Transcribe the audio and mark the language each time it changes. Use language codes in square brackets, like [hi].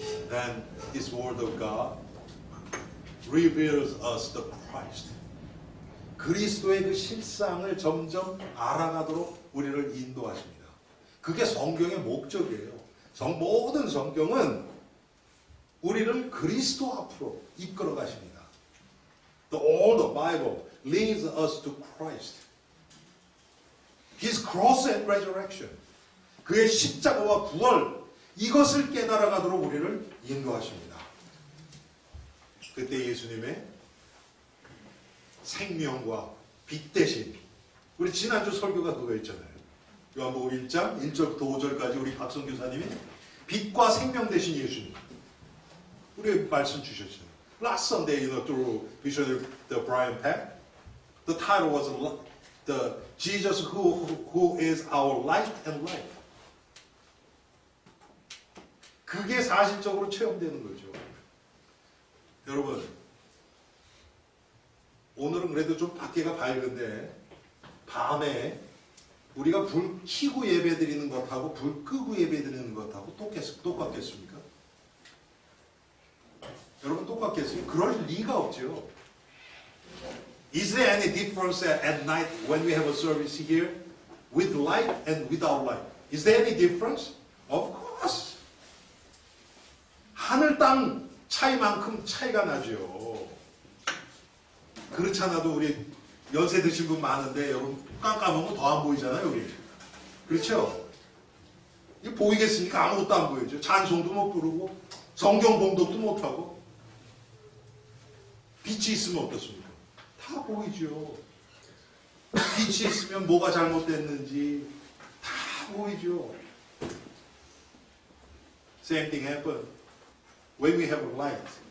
[en] Then this word of God reveals us the Christ. [ko] 그리스도의 그 실상을 점점 알아가도록 우리를 인도하십니다. 그게 성경의 목적이에요. 모든 성경은 우리를 그리스도 앞으로 이끌어 가십니다. [en] All the Bible leads us to Christ. His cross and resurrection. [ko] 그의 십자가와 부활, 이것을 깨달아가도록 우리를 인도하십니다. 그때 예수님의 생명과 빛 대신, 우리 지난주 설교가 그거 있잖아요. 요한복음 1장 1절부터 5절까지 우리 박성 교사님이 빛과 생명 되신 예수님 우리 말씀 주셨잖아요. [en] Last Sunday, through Bishop the Brian Peck, the title was the Jesus who is our light and life. [ko] 그게 사실적으로 체험되는 거죠. 여러분, 오늘은 그래도 좀 밖에가 밝은데 밤에 우리가 불 켜고 예배 드리는 것하고 불 끄고 예배 드리는 것하고 똑같겠습니까? 여러분 똑같겠어요? 그럴 리가 없죠. [en] Is there any difference at night when we have a service here with light and without light? Is there any difference? Of course. [ko] 하늘 땅 차이만큼 차이가 나죠. 그렇지 않아도 우리 연세 드신 분 많은데 여러분 깜깜하면 더 안 보이잖아요, 우리. 그렇죠? 이거 보이겠습니까? 아무것도 안 보이죠. 찬송도 못 부르고 성경 봉독도 못 하고 빛이 있으면 어떻습니까? 다 보이죠. 빛이 있으면 뭐가 잘못됐는지 다 보이죠. [en] Same thing happens when we have light.